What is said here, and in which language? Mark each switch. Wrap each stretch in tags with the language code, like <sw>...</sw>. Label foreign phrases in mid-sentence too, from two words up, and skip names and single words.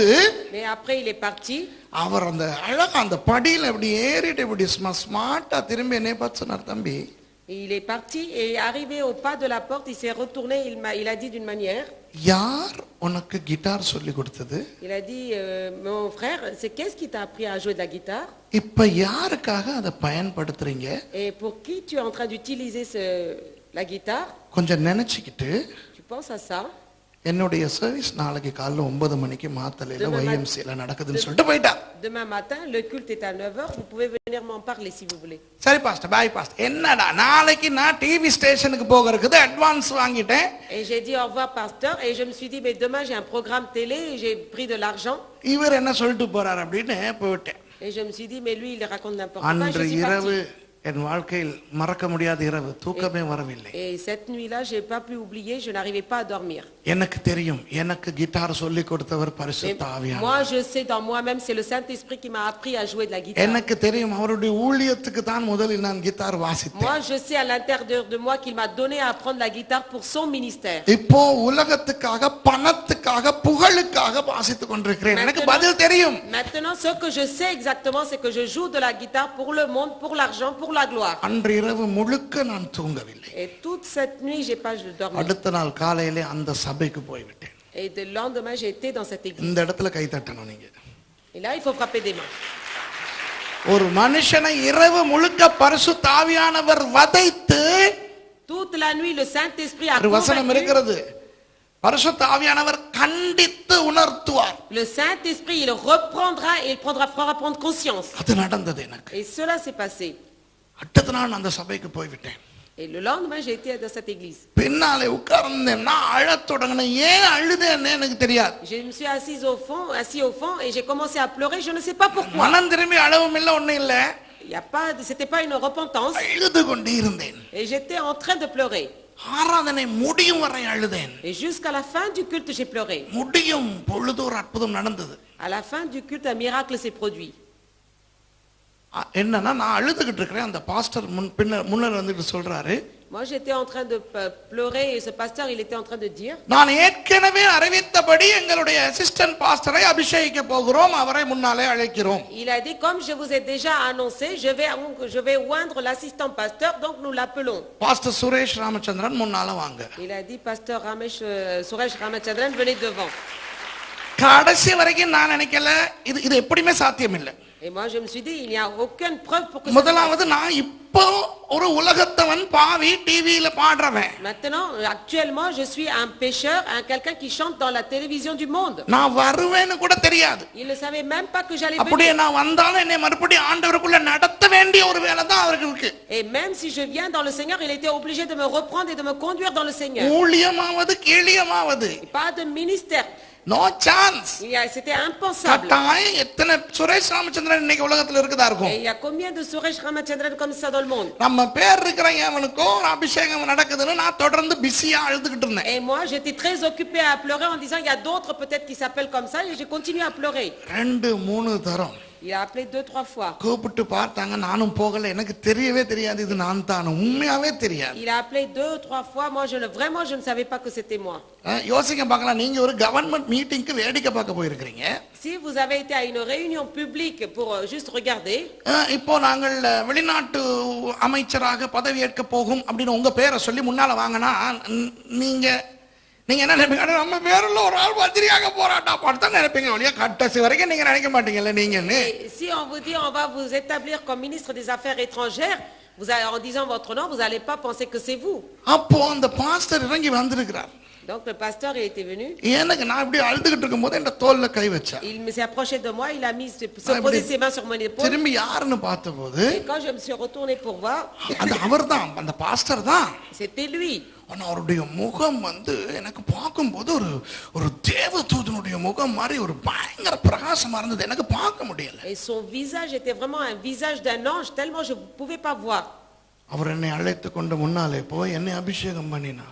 <fr>Mais après il est parti.</fr> <ta>அவர் அந்த அழகா அந்த படியில அப்படி ஏறிட்டு இப்படி ஸ்மார்ட்டா திரும்பி என்னை பார்த்து சொன்னார், தம்பி.</ta> <fr>Il est parti et arrivé au pas de la porte, il s'est retourné, il a dit d'une manière.</fr> <ta>யார் உனக்கு கிட்டார் சொல்லி கொடுத்தது?</ta> <fr>Il a dit, mon frère, c'est qu'est-ce qui t'a appris à jouer de la guitare?</fr> <ta>இப்ப யாருக்காக அதை பயன்படுத்துறீங்க?</ta> <fr>Et pour qui tu es en train d'utiliser la guitare?</fr> <ta>கொஞ்சம் நினைச்சுக்கிட்டு,</ta> <fr>Tu penses à ça?</fr> <ta>என்னுடைய சர்வீஸ் நாளைக்கு காலைல 9 மணிக்கு மாத்தலையில YMCல நடக்குதுன்னு சொல்லிட்டு போயிட்டார்.</ta> <fr>Demain matin, le culte est à 9h, vous pouvez venir m'en parler si vous voulez.</fr> <ta>சரி பாஸ்டர்,</ta> <en>bye pastor.</en> <ta>என்னடா நாளைக்கு நான்</ta> <en>TV stationukku</en> <ta>போகிறதுக்கு அட்வான்ஸ் வாங்கிட்டேன்.</ta> <fr>Et j'ai dit au revoir pasteur et je me suis dit mais demain j'ai un programme télé et j'ai pris de l'argent.</fr> <ta>இவர் என்ன சொல்லிட்டு போறார் அப்படின்னு போயிட்டேன்.</ta> <fr>Et je me suis dit mais lui il raconte n'importe quoi.</fr> <ta>அன்று</ta> <fr>Je suis</fr> <ta>இரவு</ta> <fr>parti.</fr> <ta>என் வாழ்க்கையில் மறக்க முடியாத இரவு, தூக்கமே வரவில்லை.</ta> <fr>Et cette nuit-là, j'ai pas pu oublier, je n'arrivais pas à dormir.</fr> <ta>எனக்கு தெரியும், எனக்கு கிட்டார் சொல்லி கொடுத்தவர் பரிசுத்த ஆவியானவர்.</ta> <fr>Moi, je sais dans moi-même, c'est le Saint-Esprit qui m'a appris à jouer de la guitare.</fr> <ta>எனக்கு தெரியும், அவருடைய ஊழியத்துக்கு தான் முதலில் நான் கிட்டார் வாசித்தேன்.</ta> <fr>Moi, je sais à l'intérieur de moi qu'il m'a donné à apprendre la guitare pour son ministère.</fr> <ta>இப்போ உலகத்துக்காக, பணத்துக்காக, புகழுக்காக வாசித்துக் கொண்டிருக்கிறேன். எனக்கு பதில் தெரியும்.</ta> <fr>Maintenant, ce que je sais exactement, c'est que je joue de la guitare pour le monde, pour l'argent, pour la gloire.</fr> <ta>அன்று இரவு முழுக்க நான் தூங்கவில்லை.</ta> <fr>Et toute cette nuit, j'ai pas dormi.</fr> <ta>அடுத்த நாள் காலையிலே அந்த சபைக்கு போய்விட்டேன்.</ta> <fr>Et le lendemain, j'ai été dans cette église.</fr> <ta>இந்த இடத்துல கை தட்டணும் நீங்க.</ta> <fr>Et là, il faut frapper des mains.</fr> <ta>ஒரு மனுஷனை இரவு முழுக்க பரிசுத்த ஆவியானவர் வதைத்து,</ta> <fr>Toute la nuit, le Saint-Esprit a</fr> <ta>ஒரு வசனம்</ta> <fr>convaincu.</fr> <ta>இருக்கிறது, பரிசுத்த ஆவியானவர் கண்டித்து உணர்த்துவார்.</ta> <fr>Le Saint-Esprit, il reprendra et il fera prendre conscience.</fr> <ta>அது நடந்தது எனக்கு.</ta> <fr>Et cela s'est passé.</fr> <ta>அடுத்த நாள் அந்த சபைக்கு போய்விட்டேன்.</ta> <fr>Et le lendemain, j'ai été dans cette église.</fr> <ta>பின்னாலே உட்கார்ந்தேன். நான் அழத் தொடங்கினேன். ஏன் அழுதேன்னு எனக்கு தெரியாது.</ta> <fr>Je me suis assis au fond et j'ai commencé à pleurer, je ne sais pas pourquoi.</fr> <ta>மனம் திரும்பி அழவும் இல்லை, ஒண்ணும் இல்லை.</ta> <fr>C'était pas une repentance.</fr> <ta>அழுது கொண்டே இருந்தேன்.</ta> <fr>Et j'étais en train de pleurer.</fr> <ta>ஆராதனை முடியும் வரை அழுதேன்.</ta> <fr>Et jusqu'à la fin du culte, j'ai pleuré.</fr> <ta>முடியும் பொழுது ஒரு அற்புதம் நடந்தது.</ta> <fr>À la fin du culte, un miracle s'est produit.</fr> <ta>என்னன்னா, நான் அழுதுகிட்டு இருக்கிறேன். அந்த பாஸ்டர் முன்னர் வந்துட்டு சொல்றாரு,</ta> <fr>Moi, j'étais en train de pleurer et ce pasteur, il était en train de dire,</fr> <ta>நான் ஏற்கனவே அறிவித்தபடி எங்களுடைய</ta> <en>assistant pastorai</en> <ta>அபிஷேகிக்க போகிறோம், அவரை முன்னாலே அழைக்கிறோம்.</ta> <fr>il a dit, comme je vous ai déjà annoncé, je vais oindre l'assistant pasteur, donc nous l'appelons.</fr> <ta>பாஸ்டர் சுரேஷ் ராமச்சந்திரன் முன்னால வாங்க.</ta> <fr>Il a dit, pasteur Suresh Ramachandran, venez devant.</fr> <ta>கடைசி வரைக்கும் நான் நினைக்கல இது எப்படியுமே சாத்தியம் இல்லை.</ta> <fr>Et moi, je me suis dit, il n'y a aucune preuve pour que</fr> <ta>முதலாவது, நான் இப்போ ஒரு உலகத்தவன், பாவி, டிவியில பாடுறவன்.</ta> <fr>Maintenant, actuellement, je suis un pécheur, quelqu'un qui chante dans la télévision du monde.</fr> <ta>நான் வருவேன்னு கூட தெரியாது.</ta> <fr>Il ne savait même pas que j'allais</fr> <ta>அப்படியே</ta> <fr>venir.</fr> <ta>நான் வந்தாலும் என்னை மறுபடியும் ஆண்டவருக்குள்ள நடத்த வேண்டிய ஒரு வேலை தான் அவருக்கு இருக்கு.</ta> <fr>Et même si je viens dans le Seigneur, il était obligé de me reprendre et de me conduire dans le Seigneur.</fr> <ta>ஊழியமாவது கீழியமாவது,</ta> <fr>Et pas de ministère.</fr> <en>no chance.</en> <fr>C'était impensable.</fr> <ta>கட்டாயம் எத்தனை சுரேஷ் ராமச்சந்திரன் இன்னைக்கு உலகத்துல இருக்குதா</ta> <fr>Et</fr> <ta>இருக்கும்.</ta> <fr>il y a combien de Suresh Ramachandran comme ça dans le monde?</fr> <ta>நம்ம பேர் இருக்கிற எவனுக்கோ ஒரு அபிஷேகம் நடக்குதுன்னு நான் தொடர்ந்து பிஸியா அழுதுகிட்டு இருந்தேன்.</ta> <fr>Et moi, j'étais très occupé à pleurer en disant, il y a d'autres peut-être qui s'appellent comme ça, et j'ai continué à pleurer.</fr> <ta>2-3 தரம்</ta> <fr>Il a appelé 2-3 fois.</fr> <ta>கூப்பிட்டு பார்த்தாங்க, நானும் போகல. எனக்கு தெரியவே தெரியாது இது நான் தான், உண்மையாவே தெரியாது.</ta> <fr>Il a appelé 2-3 fois. Moi, je ne savais pas que c'était moi.</fr> <ta>யோசிக்க பார்க்கலாம், நீங்க ஒரு</ta> <en>government meetingukku</en> <ta>வேடிக்கை பார்க்க போயிருக்கிறீங்க.</ta> <fr>Si vous avez été à une réunion publique pour juste regarder.</fr> <ta>இப்போ நாங்கள் வெளிநாட்டு அமைச்சராக பதவி ஏற்க போகும் அப்படின்னு உங்க பேரை சொல்லி முன்னால வாங்கினா நீங்க என்ன நினைப்பீங்க? நம்ம பேருள்ள ஒரு ஆள் பத்திரியாக போராட்டா பார்த்தா நினைப்பீங்க. ஒழிய கடைசி வரைக்கும் நீங்க நினைக்க மாட்டீங்கல்ல நீங்கன்னு.</ta> <fr>Si on vous dit on va vous établir comme ministre des Affaires étrangères, en disant votre nom, vous n'allez pas penser que c'est vous.</fr> <ta>அப்போ அந்த பாஸ்டர் இறங்கி வந்திருக்கிறார்.</ta> <fr>Donc le pasteur il était venu.</fr> <ta>எனக்கு நான் இப்படி அழுதுகிட்டு இருக்கும்போது என் தோல்ல கை வச்சார்.</ta> <fr>Il s'est approché de moi, il a posé ses mains sur mon épaule.</fr> <ta>திரும்பி யாருன்னு பார்த்தபோது,</ta> <fr>Et quand je me suis retourné pour voir,</fr> <ta>அந்த அவர்தான், அந்த பாஸ்டர் தான்.</ta> <fr>c'était lui.</fr> <ta>ஆனா அவருடைய முகம் எனக்கு பார்க்கும்போது ஒரு தேவதூதனுடைய முகம் மாதிரி ஒரு பயங்கர பிரகாசமா இருந்தது. எனக்கு பார்க்க முடியல.</ta> <fr>Et son visage était vraiment un visage d'un ange, tellement je ne pouvais pas voir.</fr> <ta>அவர் என்னை அழைத்து கொண்டு முன்னாலே போய் என்னை அபிஷேகம் பண்ணினார்.</ta>